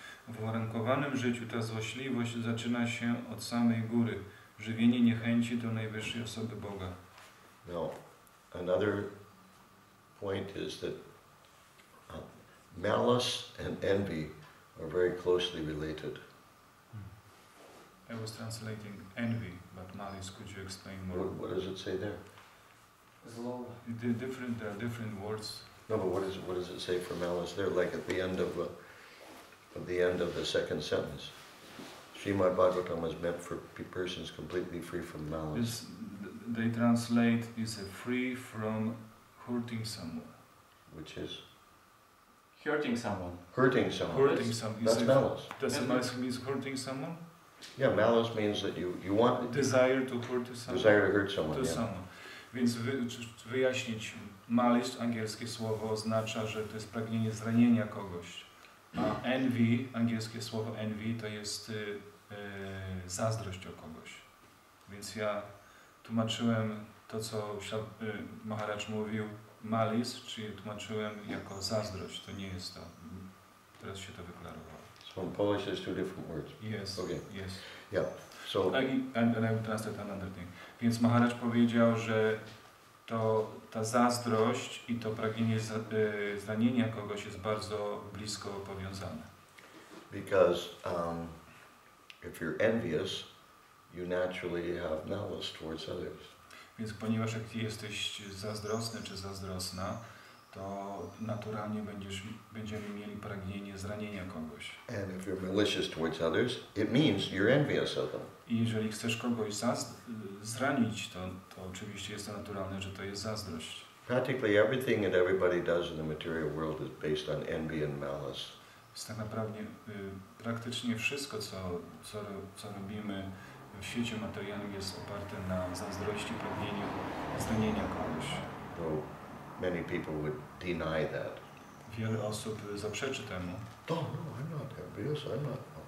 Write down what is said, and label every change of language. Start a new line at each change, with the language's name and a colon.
Polish: W uwarunkowanym życiu ta złośliwość zaczyna się od samej góry, żywienie niechęci do najwyższej osoby Boga.
English: Now, another point is that malice and envy are very closely related. I was translating envy, but malice, could you explain more? What does it say there? There are different words. No, but what does it say for malice there? Like at the end of the second sentence. Srimad Bhagavatam is meant for persons completely free from malice. They translate is free from hurting someone. Which is? Hurting someone. Hurting someone. Hurting someone. That's malice. Does malice mean hurting someone? Yeah, malice means that you want... Desire to hurt someone. Desire to hurt someone, to yeah. someone.
Polish: Więc wyjaśnić, malice, angielskie słowo, oznacza, że to jest pragnienie zranienia kogoś. A envy, angielskie słowo envy, to jest zazdrość o kogoś. Więc ja tłumaczyłem to, co Maharaj mówił, malice, czyli tłumaczyłem jako zazdrość. To nie jest to. Teraz się to wyklarowało.
English: So in Polish there's two different words. Yes, okay. Yes. Yeah. So And I will translate another thing.
Polish: Więc Maharaj powiedział, że ta zazdrość i to pragnienie zranienia kogoś jest bardzo blisko powiązane.
English: Because if you're envious, you naturally have malice towards others.
Polish: Więc ponieważ jak jesteś zazdrosny czy zazdrosna, to naturalnie będziemy mieli pragnienie zranienia kogoś.
English: And if you're malicious towards others, it means you're envious of them.
Polish: I jeżeli chcesz kogoś zranić, to oczywiście jest to naturalne, że to jest zazdrość.
English: Practically everything that everybody does in the material world is based on envy and malice.
Polish: Więc tak naprawdę praktycznie wszystko, co robimy w świecie materialnym, jest oparte na zazdrości, pragnieniu zranienia kogoś.
English: Though many people would deny that.
Polish: Wiele osób zaprzeczy temu.
English: Oh no, I'm not envious. I'm not